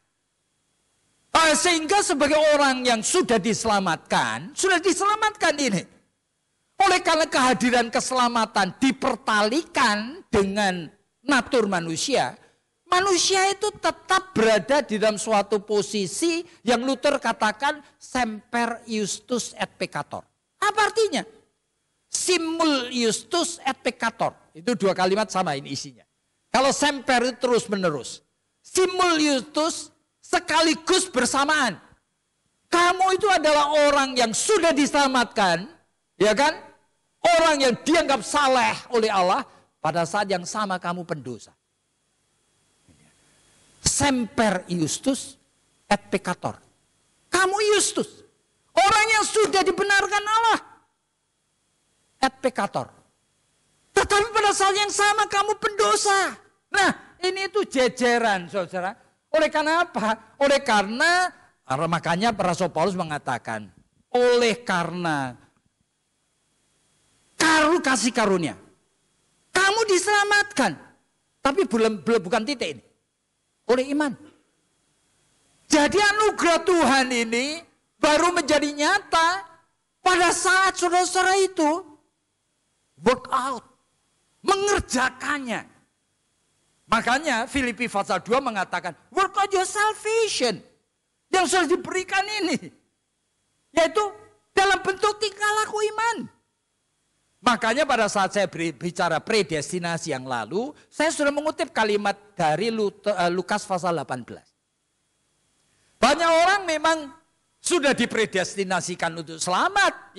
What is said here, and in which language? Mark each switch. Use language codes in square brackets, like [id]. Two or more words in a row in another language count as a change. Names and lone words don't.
[id] Sehingga sebagai orang yang sudah diselamatkan ini. Oleh karena kehadiran keselamatan dipertalikan dengan natur manusia, manusia itu tetap berada di dalam suatu posisi yang Luther katakan [la] semper iustus et peccator. [id] Apa artinya? [la] Simul iustus et peccator. [id] Itu dua kalimat sama ini isinya. Kalau semper itu terus menerus. [la] Simul iustus [id] sekaligus bersamaan. Kamu itu adalah orang yang sudah diselamatkan, ya kan? Orang yang dianggap saleh oleh Allah, pada saat yang sama kamu pendosa. [la] Semper iustus et peccator. [id] Kamu iustus. Orang yang sudah dibenarkan Allah. [la] Et peccator. [id] Tetapi pada saat yang sama kamu pendosa. Nah, ini itu jejeran, saudara. Oleh karena apa? Oleh karena, makanya Rasul Paulus mengatakan, oleh karena kasih karunia, kamu diselamatkan. Tapi bukan titik ini. Oleh iman. Jadi anugerah Tuhan ini baru menjadi nyata pada saat saudara-saudara itu [en] work out. [id] mengerjakannya. Makanya Filipi pasal 2 mengatakan, [en] work out your salvation. [id] Yang sudah diberikan ini. Yaitu dalam bentuk tingkah laku iman. Makanya pada saat saya bicara predestinasi yang lalu, saya sudah mengutip kalimat dari Lukas pasal 18. Banyak orang memang sudah dipredestinasikan untuk selamat.